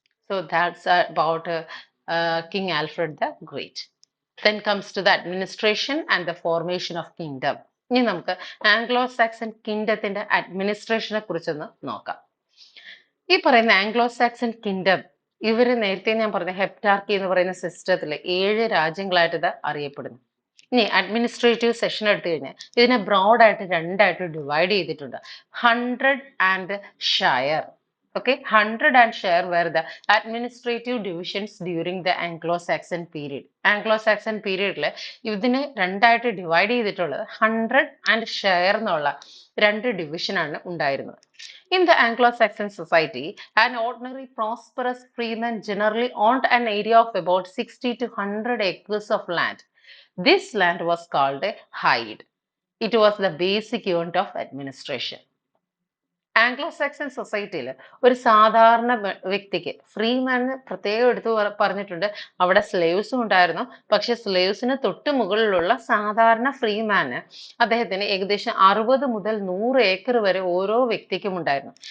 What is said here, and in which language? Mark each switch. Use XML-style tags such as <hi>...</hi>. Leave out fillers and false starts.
<en>So that's about King Alfred the Great. Then comes to the administration and the formation of kingdom.</en> <ml>ഇനി നമുക്ക് Anglo Saxon കിങ്ഡത്തിന്റെ അഡ്മിനിസ്ട്രേഷനെ കുറിച്ചൊന്ന് നോക്കാം. ഈ പറയുന്ന Anglo Saxon kingdom ഇവര് നേരത്തെ ഞാൻ പറഞ്ഞ ഹെപ്റ്റാർക്കി എന്ന് പറയുന്ന സിസ്റ്റത്തിൽ 7 രാജ്യങ്ങളായിട്ട് ഇത് അറിയപ്പെടുന്നു. ഇനി അഡ്മിനിസ്ട്രേറ്റീവ് സെഷൻ എടുത്തു കഴിഞ്ഞാൽ ഇതിനെ ബ്രോഡായിട്ട് 2ആയിട്ട് ഡിവൈഡ് ചെയ്തിട്ടുണ്ട്.</ml> <en>100 and shire. Okay, 100 and shire were the administrative divisions during the Anglo-Saxon period.</en> <ml>Anglo-Saxon period ഇതിനെ 2ആയിട്ട് ഡിവൈഡ് ചെയ്തിട്ടുള്ളത് 100 and shire എന്നുള്ള 2 ഡിവിഷൻ ആണ് ഉണ്ടായിരുന്നത്.</ml> <en>In the Anglo-Saxon society, an ordinary prosperous freeman generally owned an area of about 60 to 100 acres of land. This land was called a hide. It was the basic unit of administration.</en> <ml>Anglo-Saxon സൊസൈറ്റിയിൽ ഒരു സാധാരണ വ്യക്തിക്ക് ഫ്രീമാന് പ്രത്യേകം എടുത്തു പറഞ്ഞിട്ടുണ്ട്. അവിടെ സ്ലേവ്സും ഉണ്ടായിരുന്നു. പക്ഷെ സ്ലേവ്സിന് തൊട്ട് മുകളിലുള്ള സാധാരണ ഫ്രീമാന് അദ്ദേഹത്തിന് ഏകദേശം 60 മുതൽ 100 ഏക്കർ വരെ ഓരോ വ്യക്തിക്കും ഉണ്ടായിരുന്നു.</ml>